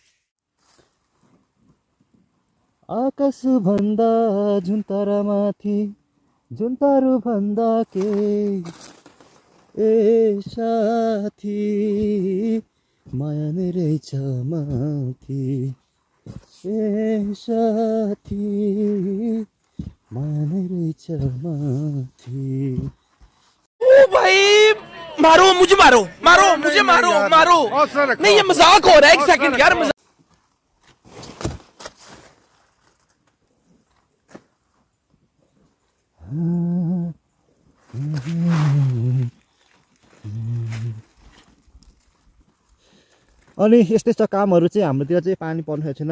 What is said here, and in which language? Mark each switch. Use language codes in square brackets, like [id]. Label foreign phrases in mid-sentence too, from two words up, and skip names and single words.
[ne] आकाश भन्दा झुन्तारा माथि झुन्तारो भन्दा के ए साथी माया नै रहेछ माथि ए साथी माया नै रहेछ माथि। [hi] भाई मारो मुझे, मारो मुझे, मारो नहीं, ये मजाक हो रहा है। एक सेकंड यार, मजाक। [ne] अनि यस्तै छ कामहरू चाहिँ हाम्रोतिर चाहिँ पानी पर्नु छैन।